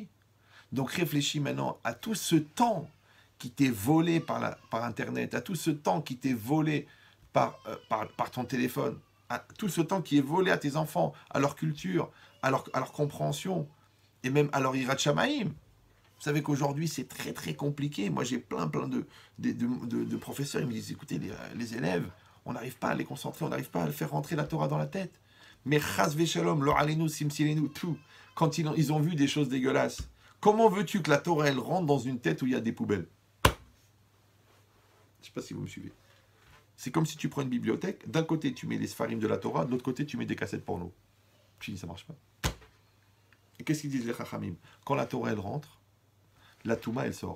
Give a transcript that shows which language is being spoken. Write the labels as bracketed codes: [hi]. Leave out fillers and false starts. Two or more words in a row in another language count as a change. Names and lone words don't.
[fr] Donc réfléchis maintenant à tout ce temps qui t'est volé par Internet, à tout ce temps qui t'est volé par ton téléphone, à tout ce temps qui est volé à tes enfants, à leur culture, à leur compréhension, et même à leur [he] יראת שמים. [fr] Vous savez qu'aujourd'hui, c'est très très compliqué. Moi, j'ai plein de professeurs, ils me disent, écoutez, les élèves, on n'arrive pas à les concentrer, on n'arrive pas à faire rentrer la Torah dans la tête. [he] Mais חס ושלום, לא עלינו, סימסילנו, [fr] tout. Quand ils ont vu des choses dégueulasses, comment veux-tu que la Torah, elle rentre dans une tête où il y a des poubelles? Je ne sais pas si vous me suivez. C'est comme si tu prends une bibliothèque, d'un côté tu mets les sfarim de la Torah, de l'autre côté tu mets des cassettes porno. Je dis, ça marche pas. Et qu'est-ce qu'ils disent les chachamim? Quand la Torah, elle rentre, la touma, elle sort.